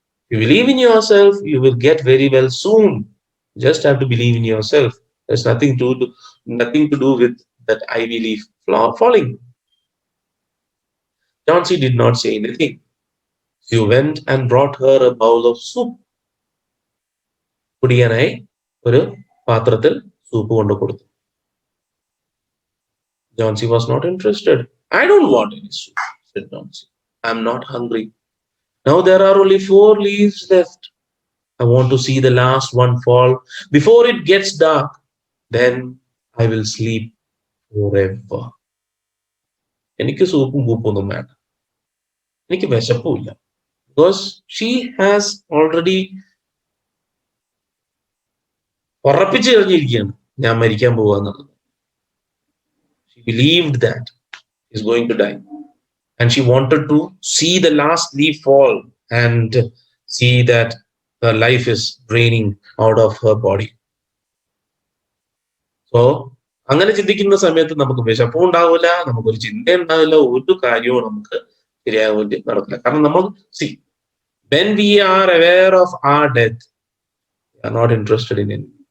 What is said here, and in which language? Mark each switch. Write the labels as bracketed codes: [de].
[en] If you believe in yourself, you will get very well soon. You just have to believe in yourself. There's nothing to do with that ivy leaf falling. Johnsy did not say anything. She went and brought her a bowl of soup. [ml] കുടിക്കാനായി ഒരു പാത്രത്തിൽ soup കൊണ്ടു കൊടുത്തു. [en] Johnsy was not interested. I don't want any soup, said Johnsy. I'm not hungry. Now there are only 4 leaves left. I want to see the last one fall before it gets dark. Then I will sleep forever. [ml] എനിക്ക് സൂപ്പും കൂപ്പൊന്നും വേണ്ട. എനിക്ക് വിശപ്പുമില്ല. [en] Because she has already [ml] ഉറപ്പിച്ചു കഴിഞ്ഞിരിക്കുകയാണ് ഞാൻ മരിക്കാൻ പോവുക എന്നുള്ളത്. [en] She believed that he's going to die. And she wanted to see the last leaf fall and see that her life is draining out of her body. [ml] So, അങ്ങനെ ചിന്തിക്കുന്ന സമയത്ത് നമുക്ക് വിശപ്പും ഉണ്ടാവില്ല, നമുക്കൊരു ചിന്ത ഉണ്ടാവില്ല, ഒരു കാര്യവും നമുക്ക് ശരിയായ നടക്കില്ല. കാരണം നമ്മൾ [en] when we are aware of our death, we are not interested in it.